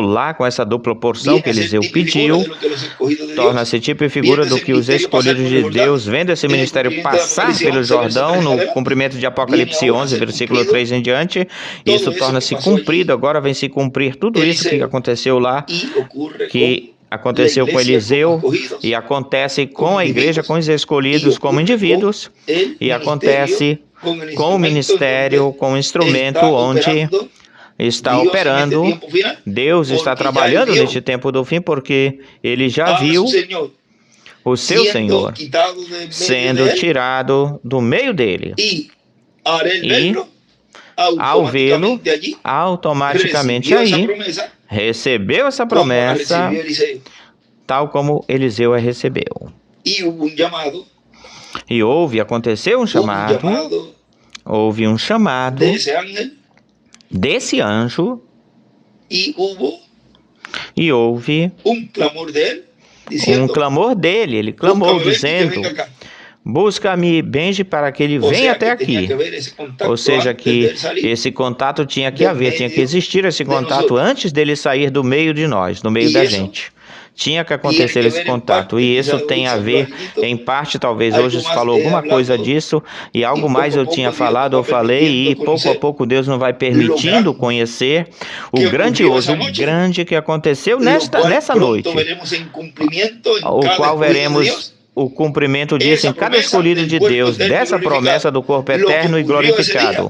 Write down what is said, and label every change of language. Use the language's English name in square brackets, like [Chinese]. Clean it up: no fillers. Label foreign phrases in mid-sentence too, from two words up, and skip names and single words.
[Spanish] Eliseo, [Portuguese] lá com essa dupla porção que [Spanish] viene a ser [Portuguese] Eliseu [Spanish] tipo y figura [Portuguese] pediu, [Spanish] de lo que los escogidos de Dios, [Portuguese] torna-se tipo e figura [Spanish] viendo [Portuguese] do esse que os ministério passar escolhidos [Spanish] por [Portuguese] de [Spanish] el Jordán, [Portuguese] Deus, vendo esse [Spanish] en el [Portuguese] ministério [Spanish] cumplimiento de [Portuguese] passar Apocalipse pelo [Spanish] 11, verso [Portuguese] Jordão, [Spanish] 3 en [Portuguese] no [Spanish] adelante, [Portuguese] cumprimento de Apocalipse [Spanish] viene ahora a [Portuguese] 11, [Spanish] ser [Portuguese] versículo [Spanish] cumplido [Portuguese] 3 em diante, [Spanish] todo [Portuguese] isso [Spanish] eso [Portuguese] torna-se que passou cumprido, [Spanish] allí. [Portuguese] agora vem se cumprir tudo isso que Eliseu, aconteceu lá, [Spanish] y ocurre [Portuguese] que [Spanish] con [Portuguese] aconteceu [Spanish] la [Portuguese] com [Spanish] iglesia, con [Portuguese] Eliseu [Spanish] escogidos, [Portuguese] e acontece com [Spanish] con [Portuguese] a igreja, [Spanish] individuos, [Portuguese] com os [Spanish] y [Portuguese] escolhidos como [Spanish] ocurre con [Portuguese] indivíduos, [Spanish] el [Portuguese] e [Spanish] ministerio, [Portuguese] acontece [Spanish] con el [Portuguese] com o [Spanish] instrumento en [Portuguese] ministério, [Spanish] donde [Portuguese] com o instrumento [Spanish] está [Portuguese] onde [Spanish] operando [Portuguese] está [Spanish] Dios en este [Portuguese] operando. [Spanish] tiempo final, [Portuguese] Deus está [Spanish] porque ya [Portuguese] trabalhando [Spanish] él vio [Portuguese] neste tempo do fim, porque ele já [Spanish] a [Portuguese] viu [Spanish] su Señor [Portuguese] o seu [Spanish] siendo [Portuguese] Senhor [Spanish] quitado de medio [Portuguese] sendo [Spanish] de él, [Portuguese] tirado do meio dele. [Spanish] y al él [Portuguese] E, [Spanish] verlo, [Portuguese] ao vê-lo, [Spanish] automáticamente allí [Portuguese] automaticamente [Spanish] recibió esa [Portuguese] aí [Spanish] promesa [Portuguese] recebeu essa [Spanish] como la [Portuguese] promessa, [Spanish] recibió Eliseo. [Portuguese] tal como Eliseu a recebeu. [Spanish] Y hubo un llamado, [Portuguese] E aconteceu um chamado, houve um chamado [Spanish] de ese ángel, [Portuguese] desse anjo, [Spanish] y hubo [Portuguese] e houve [Spanish] un clamor de él diciendo, [Portuguese] clamor dele. Ele clamou [Spanish] "Búscame, [Portuguese] dizendo: [Spanish] que venga acá". [Portuguese] busca-me, Benji, para que ele [Spanish] O [Portuguese] venha [Spanish] sea, [Portuguese] até [Spanish] que tenía [Portuguese] aqui. [Spanish] que haber ese contacto [Portuguese] Ou seja, [Spanish] antes [Portuguese] que [Spanish] de él salir [Portuguese] esse contato tinha que do haver, tinha que meio existir esse [Spanish] de [Portuguese] contato [Spanish] nosotros. [Portuguese] antes dele sair do meio de nós, do meio E da isso gente. tinha que acontecer esse contato. E isso tem a ver, em parte, talvez hoje se falou alguma coisa disso, e algo mais eu tinha falado, eu falei, e pouco a pouco Deus nos vai permitindo conhecer o grandioso, o grande que aconteceu nessa noite, o qual veremos o cumprimento disso em cada escolhido de Deus, dessa promessa do corpo eterno e glorificado.